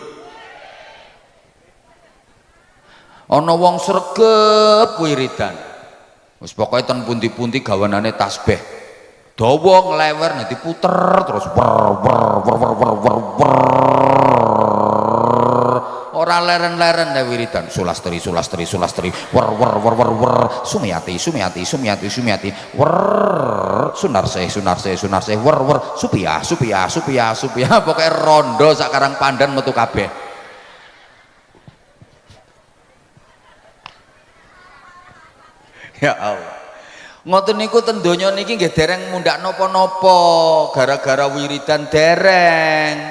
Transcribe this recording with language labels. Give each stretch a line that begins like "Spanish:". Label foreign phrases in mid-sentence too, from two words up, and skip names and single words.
Javanese: Ana wong sregep wiridan. Wis pokoke ten pundi-pundi gawanane tasbih. Dawa nglewer nanti puter terus ora leren-leren nek wiridan sulastri sulastri sulastri wer sumiyati sumiyati sumiyati sumiyati wer sunarse sunarse sunarse wer supia supia supia supia pokoke rondo sakarang pandan metu kabeh.
Arabic: Ya Allah,
Javanese: ngoten niku ten donya niki nggih dereng mundhak napa-napa gara-gara wiridan dereng.